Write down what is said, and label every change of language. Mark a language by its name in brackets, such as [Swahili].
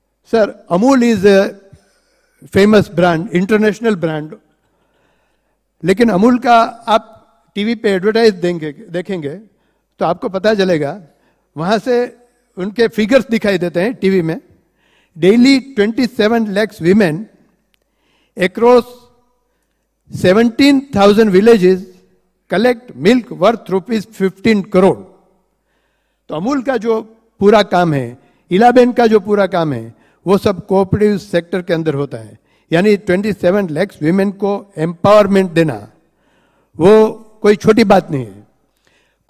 [Hindi] Sir, [English] Amul is a famous brand, international brand, [Hindi] लेकिन अमूल का आप टीवी पे एडवर्टाइज देखेंगे तो आपको पता चलेगा, वहां से उनके फिगर्स दिखाई देते हैं टीवी में। [English] daily 27 lakhs women across 17,000 villages collect milk worth [Hindi] ₹15 crore. तो अमूल का जो पूरा काम है, इलाबेन का जो पूरा काम है, वो सब कोऑपरेटिव सेक्टर के अंदर होता है। यानी 27 लाख वीमेन को एम्पावरमेंट देना वो कोई छोटी बात नहीं है।